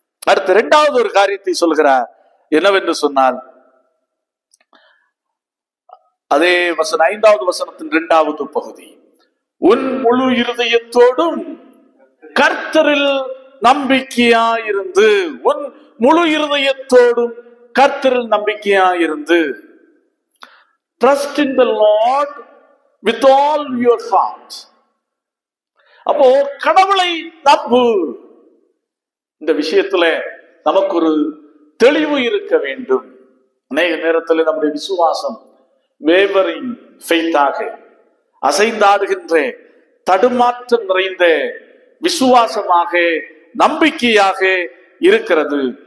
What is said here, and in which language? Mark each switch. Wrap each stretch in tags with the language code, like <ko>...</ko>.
<ta>அடுத்து இரண்டாவது ஒரு காரியத்தை சொல்கிறார். என்னவென்று சொன்னால், அதே வசனம் 5வது வசனத்தின் 2வது பகுதி, உன் முழு இருதயத்தோடும் கர்த்தரில் நம்பிக்கையாயிருந்து. உன் முழு இருதயத்தோடும் கர்த்தரில் நம்பிக்கையாயிருந்து.</ta> <en>Trust in the Lord with all your heart.</en> <ta>அப்போ கடவுளை நம்பு. இந்த விஷயத்துல நமக்கு ஒரு தெளிவு இருக்க வேண்டும். அநேக நேரத்தில் நம்முடைய விசுவாசம் வேவரிங் ஃபெய்த்தாக, அசைந்தாடுகின்ற தடுமாற்றம் நிறைந்த விசுவாசமாக, நம்பிக்கையாக இருக்கிறது.</ta>